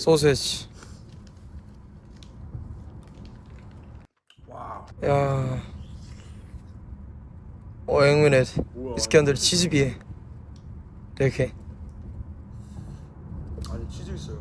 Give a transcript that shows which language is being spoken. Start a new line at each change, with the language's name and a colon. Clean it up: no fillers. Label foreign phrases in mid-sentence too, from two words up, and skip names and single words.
Korean: 소세지. 와우. 야.
English: O engine.
Korean: 뭐야?
Hindi: इसके अंदर चीज भी है. देखे.
Korean: 아니 치즈 있어요.